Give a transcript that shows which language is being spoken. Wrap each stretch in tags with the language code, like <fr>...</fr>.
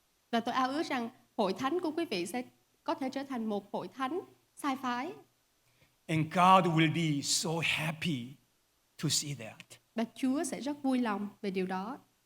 <vi>Và tôi ao ước rằng hội thánh của quý vị sẽ có thể trở thành một hội thánh sai phái.</vi> <en>And God will be so happy to see that.</en> <vi>Và Chúa sẽ rất vui lòng về điều đó.</vi>